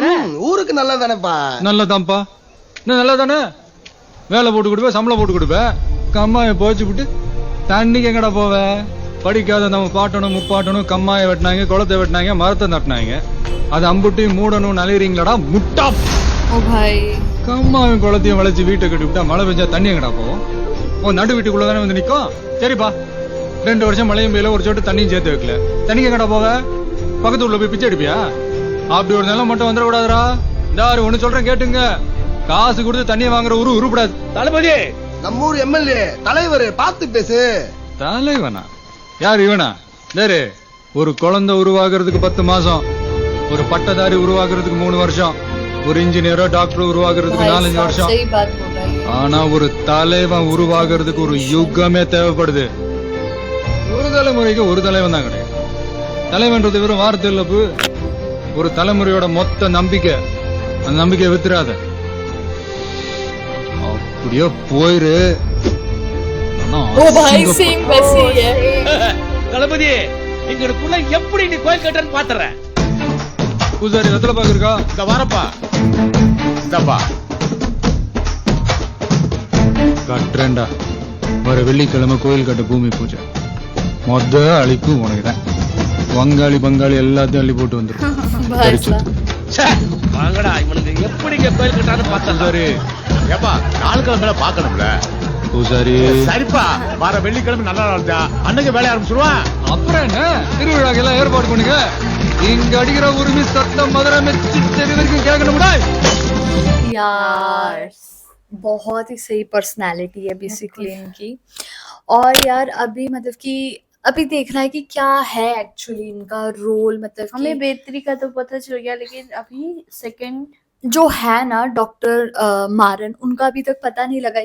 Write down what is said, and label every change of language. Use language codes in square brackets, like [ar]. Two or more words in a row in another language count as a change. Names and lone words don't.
[ta] ஊருக்கு நல்லதானேப்பா. நல்லதான்ப்பா. என்ன நல்லா தானே? வேலை போட்டு கொடுப்பேன், சம்பளம் போட்டு கொடுப்பேன். கம்மாயை போச்சு விட்டு தண்ணிக்கு எங்கடா போவேன்? படிக்காத நம்ம பாட்டணும் முப்பாட்டணும், கம்மாயை வெட்டினாங்க, குளத்தை வெட்டினாங்க, மரத்தை நட்டினாங்க. அது அம்புட்டையும் மூடணும் நலையறீங்களாடா முட்டா. [hi] ओ भाई [ta] கம்மாவும் குளத்தையும் வளைச்சு வீட்டை கட்டி விட்டா மழை பெஞ்சா தண்ணி எங்கடா போவோம்? ஓ நடு வீட்டுக்குள்ளதானே வந்து நிக்கும். சரிப்பா, 2 வருஷம் மழையும் பெய்யல, ஒரு சொட்டு தண்ணியும் சேர்த்து வைக்கல. தண்ணிக்கு எங்கடா போவ? பக்கத்து ஊர்ல போய் பிச்சை எடுப்பியா? அப்படி ஒரு நிலம் மட்டும் வந்துடக்கூடாதுரா. இந்த ஒண்ணு சொல்றேன் கேட்டுங்க, காசு கொடுத்து தண்ணியை வாங்குற உருப்படாது. தளபதி நம்ம ஊர் எம்எல்ஏ தலைவர் பார்த்து பேசு. தலைவனா? யார் இவனா? சரி, ஒரு குழந்தை உருவாகிறதுக்கு 10 மாசம், ஒரு பட்டதாரி உருவாகிறதுக்கு 3 வருஷம், ஒரு இன்ஜினியரோ டாக்டரோ உருவாகிறதுக்கு 4-5 வருஷம். [hi] सही बात बोल रहा है। [ta] ஆனா ஒரு தலைவன் உருவாகிறதுக்கு ஒரு யுகமே தேவைப்படுது. ஒரு தலைமுறைக்கு ஒரு தலைவன் தான் கிடையாது. தலைவன்றது வெறும் வார்த்தை இல்ல, ஒரு தலைமுறையோட மொத்த நம்பிக்கை. அந்த நம்பிக்கையை வித்துறாத. அப்படியே போயிரு. [hi] ओ भाई सेम वैसे ही है। [ta] தளபதி எங்களுக்குள்ள எப்படி நீ கோயில் கட்டன்னு பாத்துறேன். பூசாரி வெத்தலை பாக்கு இருக்கா? இந்த வாரப்பா இந்தப்பா கட்டுறேன்டா. வர வெள்ளிக்கிழமை கோயில் கட்ட பூமி பூஜை. மொத அழிப்பு உனக்குதான். வங்காளி பங்காளி எல்லாத்தையும் அள்ளி போட்டு வந்துடும். [hi] भाई साहब [ta] வாங்கடா, இவனுக்கு எப்படிங்க கோயில் கட்டான்னு பார்த்தா. பூசாரி ஏப்பா நாளுக்கிழமை பாக்கணும்ல. பூசாரி சரிப்பா, வர வெள்ளிக்கிழமை நல்ல நாள் தான், அன்னைக்கு வேலைய ஆரம்பிச்சிருவான். அப்புறம் என்ன, திருவிழாக்கு எல்லாம் ஏற்பாடு பண்ணுங்க. இங்க அடிக்கிற உரிமை சத்தம் மதுரை மெச்சி தெரு வரைக்கும் கேட்கணும்டா. [hi] यार बहुत ही सही पर्सनालिटी है बेसिकली इनकी। और यार अभी मतलब कि अभी देखना है कि क्या है एक्चुअली इनका रोल, मतलब हमें कि बेहतरी का तो पता चल गया, लेकिन अभी सेकंड जो है ना डॉक्टर मारन, उनका अभी तक पता नहीं लगा।